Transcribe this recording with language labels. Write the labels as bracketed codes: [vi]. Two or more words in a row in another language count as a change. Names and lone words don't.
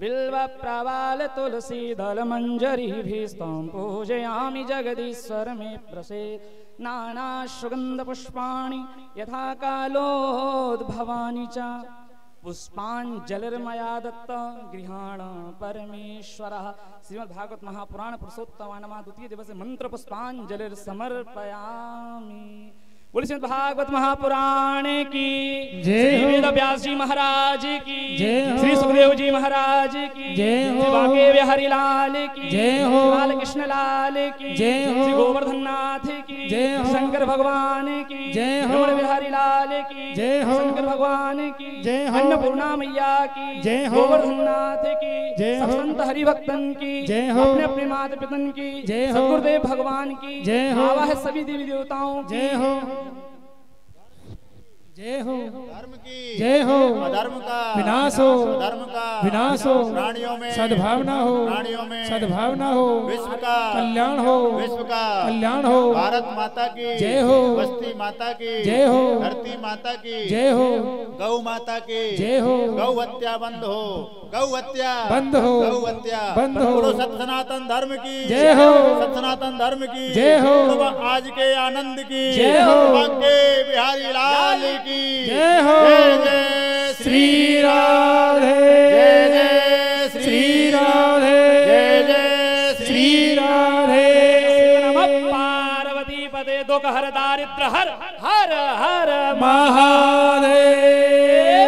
[sa] बिल्व प्रवाल तुलसी दल मंजरीभिस्तां पूजयामि जगदीश्वर मे प्रसीद नाना सुगंध पुष्पाणि यथा कालोद्भवानि च पुष्पांजलिर्मया दत्त गृहाण परमेश्वरः। श्रीमद्भागवत महापुराण पुरुषोत्तमानमा द्वितीय दिवसे मंत्र पुष्पांजलिर् समर्पयामि। [hi] बोले श्रीमद् भागवत महापुराण की जय हो। वेद व्यास जी महाराज की जय हो। श्री सुखदेव जी महाराज की जय हो। श्री बांके बिहारी लाल की जय हो। लाल कृष्ण लाल की जय हो। श्री गोवर्धन नाथ की जय हो। शंकर भगवान की जय हो। रमण बिहारी लाल की जय हो। शंकर भगवान की जय हो। अन्नपूर्णा मैया की जय हो। गोवर्धन नाथ की जय हो। संत हरिभक्तन की जय हो। अपने अपने माता पितन की जय हो। सद्गुरुदेव भगवान की जय हो। आवा है सभी देवी देवताओं जय हो। जय हो। धर्म की जय हो। अधर्म का विनाश हो। धर्म का विनाश हो। प्राणियों में सद्भावना हो। प्राणियों में सद्भावना हो। विश्व का कल्याण हो। विश्व का कल्याण हो। भारत माता की जय हो। बस्ती माता की जय हो। धरती माता की जय हो। गौ माता की जय हो। गौ हत्या बंद हो। गौ हत्या बंद हो। गौ हत्या बंद हो। बोलो सत सनातन धर्म की जय हो। सत सनातन धर्म की जय हो। बोलो आज के आनंद की जय हो। बांके बिहारी लाल की जय हो। जय जय श्री राधे। जय जय श्री राधे। जय जय श्री राधे। [sa] नमः पार्वती पदे दुख हर दारिद्र हर हर हर महादेव।